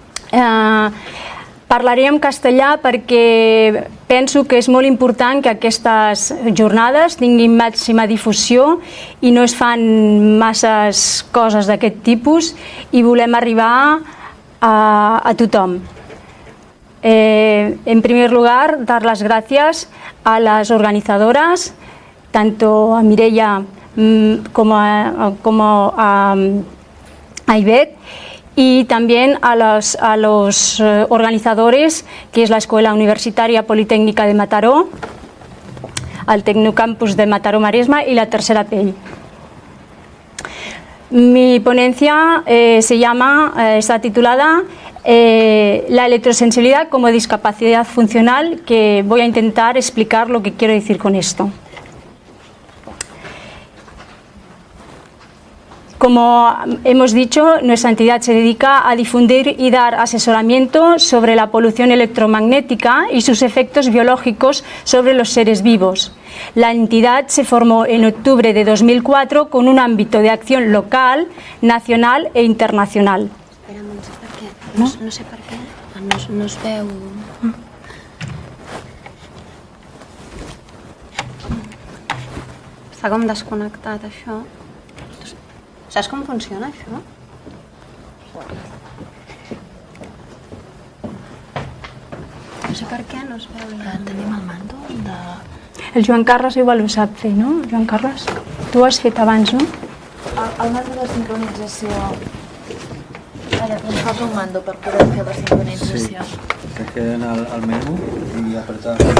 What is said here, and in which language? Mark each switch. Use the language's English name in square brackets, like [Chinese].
[Catalan] Parlaré en castellà perquè penso que és molt important que aquestes jornades tinguin màxima difusió i no es fan masses coses d'aquest tipus i volem arribar a tothom. [Spanish] En primer lugar, dar las gracias a las organizadoras, tanto a Mireia como a Ivet, y también a los organizadores, que es la Escuela Universitaria Politécnica de Mataró, al Tecnocampus de Mataró-Maresma y la Tercera Pell. Mi ponencia está titulada La electrosensibilidad como discapacidad funcional, que voy a intentar explicar lo que quiero decir con esto. Como hemos dicho, nuestra entidad se dedica a difundir y dar asesoramiento sobre la polución electromagnética y sus efectos biológicos sobre los seres vivos. La entidad se formó en octubre de 2004 con un ámbito de acción local, nacional e internacional. [Catalan] Espera, no sé per què no es veu... Està com desconnectat, això. Saps com funciona, això? No sé per què no es veu. Tenim el mando de... El Joan Carles igual ho sap fer, no? Joan Carles, tu ho has fet abans, no? El mando de sincronització... Ara, ens falta un mando per poder fer la sincronització. Sí, que queden al menú i apretar.